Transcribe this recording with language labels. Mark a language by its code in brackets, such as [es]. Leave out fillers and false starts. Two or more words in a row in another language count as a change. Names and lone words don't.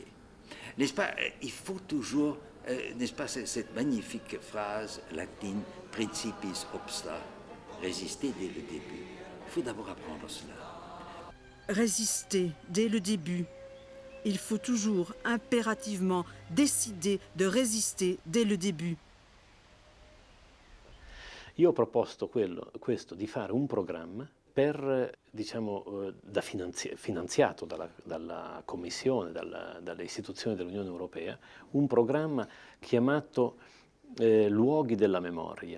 [fr] N'est-ce pas, il faut toujours, n'est-ce pas, cette magnifique phrase latine, [la] principiis obsta, [fr] résister dès le début. Il faut d'abord apprendre cela. Résister dès le début. Il faut toujours impérativement décider de résister dès le début. [it] Io ho proposto questo di fare un programma per, diciamo, finanziato dalla Commissione, dalle istituzioni dell'Unione Europea, un programma chiamato Luoghi della Memoria.